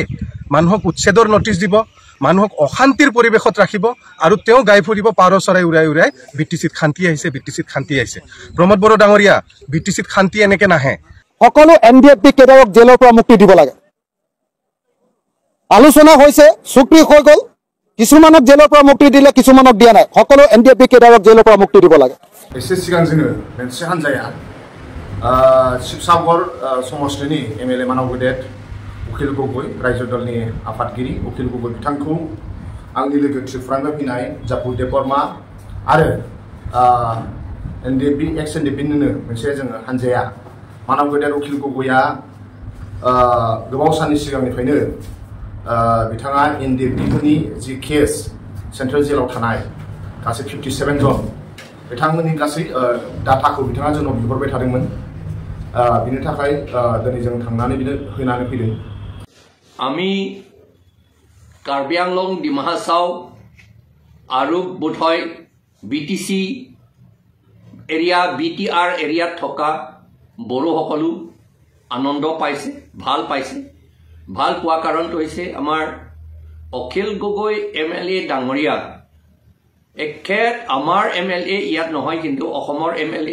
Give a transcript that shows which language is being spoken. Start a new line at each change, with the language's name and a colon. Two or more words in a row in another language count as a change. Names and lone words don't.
Assamese: মানুহক উচ্ছেদৰ নটিচ দিব, মানুহক অশান্তিৰ পৰিৱেশত ৰাখিব আৰু তেওঁ গাই ফুৰিব পাৰ চৰাই উৰাই উৰাই বিটিচিত শান্তি আহিছে, বিটিচিত শান্তি আহিছে। প্ৰমোদ বড়ো ডাঙৰীয়া, বিটিচিত শান্তি এনেকে নাহে। সকলো NDFB কেডাৰক জেলৰ পৰা মুক্তি দিব লাগে। আলোচনা হৈছে, চুক্তি হৈ গ'ল, কিছুমানক জেলৰ পৰা মুক্তি দিলে, কিছুমানক দিয়া নাই। সকলো NDFB কেডাৰক জেলৰ পৰা মুক্তি দিব লাগে।
Bodo: एसे सिगां जोङो मोनसे हानजाया शिबसागर समष्टिनि MLA मानव गेदेर उखिल गगৈ रायजो दलनि आफादगिरि उखिल गगৈ बिथांखौ आंनि लोगो त्रिपुरानिफ्राय फैनाय जापु देबबर्मा आरो NDFB एक्स NDFB-निनो मोनसे जोङो हानजाया मानव गेदेर उखिल गगैआ गोबाव साननि सिगांनिफ्रायनो बिथाङा NDFB-फोरनि जि केस सेन्ट्रेल जेलाव थानाय गासै 57 जन बिथांमोननि गासै डाटाखौ बिथाङा जोंनाव बिहरबाय थादोंमोन। बिनि थाखाय दिनै जों थांनानै बिनो होनानै फैदों।
Assamese: আমি কাৰ্বি আংলং ডিমা হাছাও আৰু বোধহয় BTC এৰিয়া BTR এৰিয়াত থকা বড়োসকলো আনন্দ পাইছে, ভাল পাইছে। ভাল পোৱা কাৰণটো হৈছে আমাৰ অখিল গগৈ MLA ডাঙৰীয়া এখেত আমাৰ MLA ইয়াত নহয়, কিন্তু অসমৰ MLA।